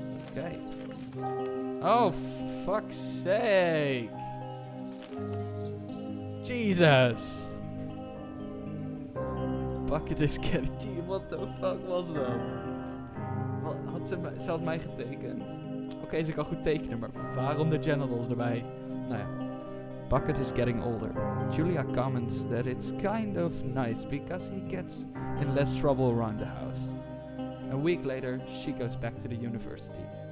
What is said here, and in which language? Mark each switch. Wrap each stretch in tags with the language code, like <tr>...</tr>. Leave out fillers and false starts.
<en>Okay. Oh, fuck's sake. Jesus. Bucket is getting... Gee, what the fuck was dat?</en> <nl>Ze had mij getekend. Oké, ze kan goed tekenen, maar waarom de genitals erbij? Nou ja.</nl> <en>Bucket is getting older. Julia comments that it's kind of nice because he gets in less trouble around the house. A week later, she goes back to the university.</en>